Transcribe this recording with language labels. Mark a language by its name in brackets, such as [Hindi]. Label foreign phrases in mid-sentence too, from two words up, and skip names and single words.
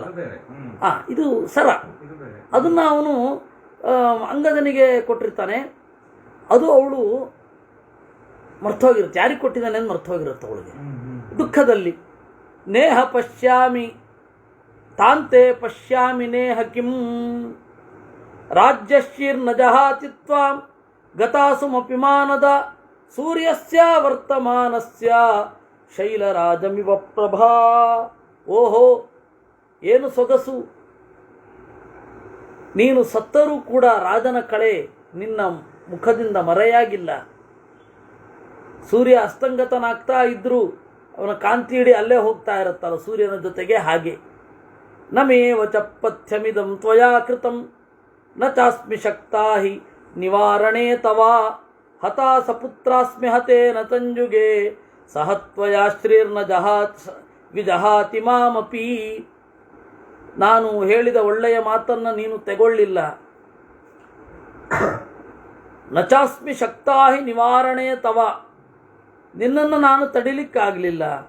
[Kannada] ಇದು ಸರ, ಅದನ್ನು ಅವನು ಅಂಗದನಿಗೆ ಕೊಟ್ಟಿರ್ತಾನೆ. ಅದು ಅವಳು ಮರ್ತೋಗಿರುತ್ತೆ, ಯಾರಿಗೆ ಕೊಟ್ಟಿದ್ದಾನೆ ಅಂತ ಮರ್ತೋಗಿರುತ್ತೆ ಅವಳಿಗೆ ದುಃಖದಲ್ಲಿ. [Sanskrit] ನೇಹ ಪಶ್ಯಾಮಿ ತಾಂತೆ ಪಶ್ಯಾಮಿ ನೇಹ ಕಿಂ ರಾಜ್ಯಶೀರ್ನ ಜಹಾತಿ ತ್ವಾಂ ಗತಾಸುಮಪಿಮಾನದ ಸೂರ್ಯಸ್ಯ ವರ್ತಮಾನಸ್ಯ ಶೈಲರಾಜಮಿವ ಪ್ರಭಾ. [Kannada] ಓಹೋ, ಏನು ಸೊಗಸು! ನೀನು ಸತ್ತರೂ ಕೂಡ ರಾಜನ ಕಳೆ ನಿನ್ನ ಮುಖದಿಂದ ಮರೆಯಾಗಿಲ್ಲ. ಸೂರ್ಯ ಅಸ್ತಂಗತನಾಗ್ತಾ ಇದ್ರೂ ಅವನ ಕಾಂತಿ ಇಡಿ ಅಲ್ಲೇ ಹೋಗ್ತಾ ಇರುತ್ತಲ್ಲ ಸೂರ್ಯನ ಜೊತೆಗೆ, ಹಾಗೆ. [Sanskrit] ನಮೇವ ಚ ಪಥ್ಯಮಿದಂ ತ್ವಯಾ ಕೃತಂ ನ ಚಾಸ್ಮಿ ಶಕ್ತಾ ಹಿ ನಿವಾರಣೆ ತವ ಹತಾ ಸಪುತ್ರಾಸ್ಮಿ ಹತೇನ ಸಂಯುಗೆ ಸಹತ್ವಯಾ ಶ್ರೀರ್ನ ವಿಜಹಾತಿ ಮಾಮಪಿ. [Kannada] ನಾನು ಹೇಳಿದ ಒಳ್ಳೆಯ ಮಾತನ್ನು ನೀನು ತೆಗೊಳ್ಳಿಲ್ಲ. [Sanskrit] ನಚಾಸ್ಮಿ ಶಕ್ತಾ ಹಿ ನಿವಾರಣೆ ತವ, [Kannada] ನಿನ್ನನ್ನು ನಾನು ತಡಿಲಿಕ್ಕಾಗಲಿಲ್ಲ.